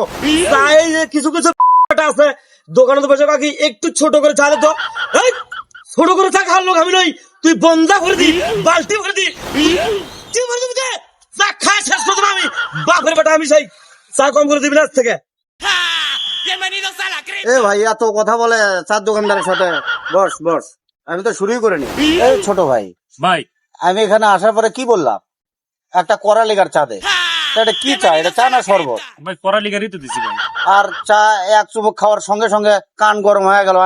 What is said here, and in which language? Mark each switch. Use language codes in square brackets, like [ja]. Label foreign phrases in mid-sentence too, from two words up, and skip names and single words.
[bn] চা এই যে কিছু কিছু আছে দোকানে তো বসে কাকি একটু ছোট করে চা দে তো। এই, ছোট করে চা খাওয়ার লোক আমি নই। তুই বন্ধা ভরে দি, বালতি ভরে দি, কি ভরে দিবি দে? চা খায় শেষ করতে আমি। বাপের বেটা আমি সেই চা কম করে দিবি না আজ থেকে। [es] bienvenidos a la cripta. [bn] এ ভাই এত কথা বলে চার দোকানদারের সাথে। বস বস, আমি তো শুরুই করিনি। এই ছোট ভাই, ভাই আমি এখানে আসার পরে কি বললাম? একটা করা লিগার চা দে। তা এটা কি চা? এটা চা না শরবত? ভাই কড়া লিগারই তো দিছি ভাই। আর চা এক চুমুক খাওয়ার সঙ্গে সঙ্গে কান গরম হয়ে গেল।